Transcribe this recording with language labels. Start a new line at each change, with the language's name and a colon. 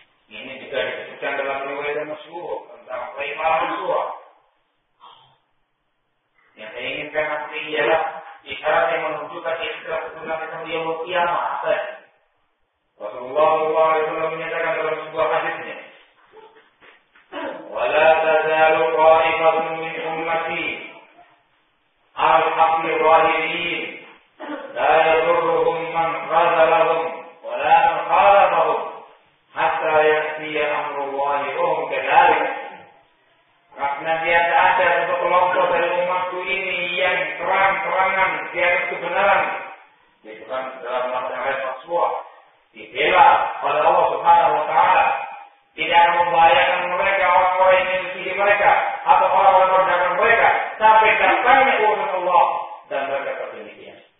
Indonesian: Ini juga disebutkan dalam riwayat yang masyhur tentang Qaimah al-Mansurah. Yang saya inginkan nanti ialah isyarat yang menunjukkan istilah sunnah yang dia mutiara maksud. Rasulullah SAW menyatakan dalam sebuah hadisnya,
Arabic: "ولا تزال قائمة من أمتي على الحق الظاهرين لا يضرهم من خذلهم ولا من خالفهم حتى يأتي أمر الله وهم كذلك."
Indonesian: Karena dia tak ada satu kelompok dari umatku ini yang terang-terangan di atas kebenaran, yaitu kan dalam masyarakat Rasulullah, dibela pada Allah Subhanahu Wa Taala, tidak membahayakan mereka, orang-orang yang menyisihi mereka atau orang-orang yang merendahkan mereka, sampai datangnya urusan Allah dan mereka berdemikian.